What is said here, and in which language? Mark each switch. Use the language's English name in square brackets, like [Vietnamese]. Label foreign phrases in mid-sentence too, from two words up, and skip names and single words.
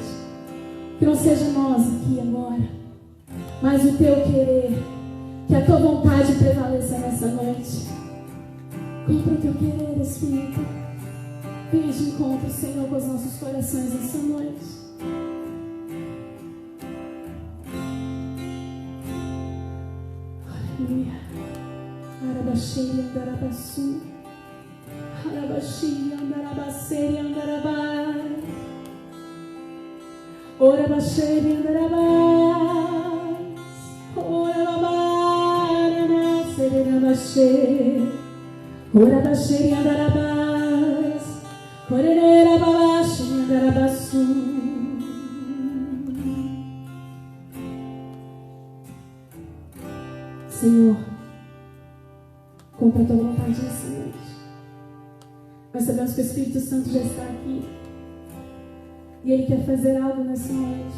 [Portuguese] Que não seja nós aqui agora, mas o teu querer, que a tua vontade prevaleça nessa noite. Cumpra o teu querer, Espírito. Venha de encontro, Senhor, com os nossos corações nessa noite. Aleluia. Arabaxi, andarabaçu. Arabaxi, andarabaceri, andarabai. Orabaxeri, andarabás. Orababai, andarabaceri, andarabaceri. Orabaxeri, andarabás. Orerera, abaixo, andarabaçu. Senhor, cumpra a tua vontade nessa noite. Nós sabemos que o Espírito Santo já está aqui e Ele quer fazer algo nessa noite.